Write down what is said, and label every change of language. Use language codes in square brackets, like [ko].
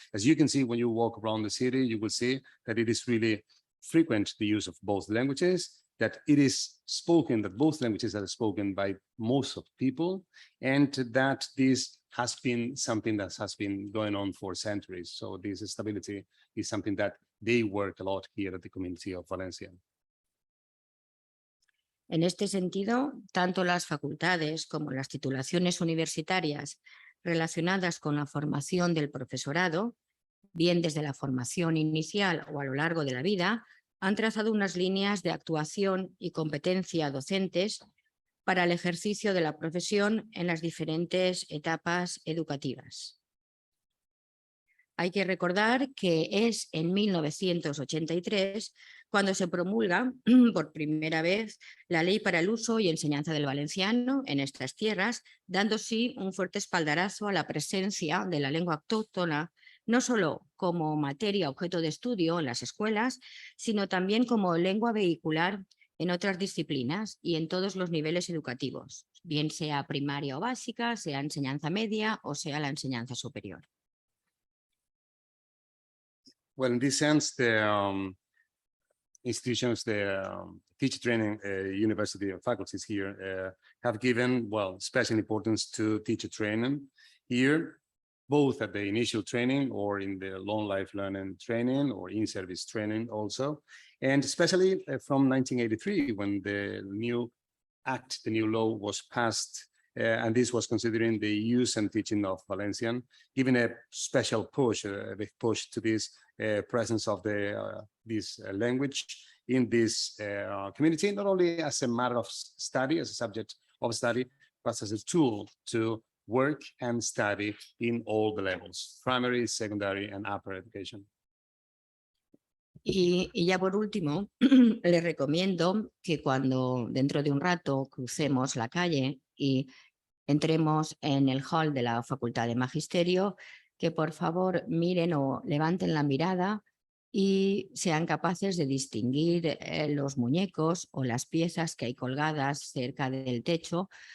[en] As you can see, when you walk around the city, you will see that it is really frequent the use of both languages, that it is spoken, that both languages are spoken by most of people, and that this has been something that has been going on for centuries. So this stability is something that they work a lot here at the community of Valencia. [es] En este sentido, tanto las facultades como las titulaciones universitarias relacionadas con la formación del profesorado, bien desde la formación inicial o a lo largo de la vida, han trazado unas líneas de actuación y competencia docentes para el ejercicio de la profesión en las diferentes etapas educativas. Hay que recordar que es en 1983 cuando se promulga por primera vez la Ley para el Uso y Enseñanza del Valenciano en estas tierras, dando sí un fuerte espaldarazo a la presencia de la lengua autóctona, no solo como materia objeto de estudio en las escuelas, sino también como lengua vehicular en otras disciplinas y en todos los niveles educativos, bien sea primaria o básica, sea enseñanza media o sea la enseñanza superior. [en] Well, in this sense, the institutions, the teacher training university faculties here have given, well, special importance to teacher training here, both at the initial training or in the long life learning training or in-service training also. And especially from 1983, when the new act, the new law was passed, and this was considering the use and teaching of Valencian, giving a special push, a big push to this presence of this language in this community, not only as a matter of study, as a subject of study, but as a tool to work and study in all the levels, primary, secondary, and upper education. [es] Y ya por último, les recomiendo que cuando dentro de un rato crucemos la calle y entremos en el hall de la Facultad de Magisterio, que por favor miren o levanten la mirada y sean capaces de distinguir los muñecos o las piezas que hay colgadas cerca del techo,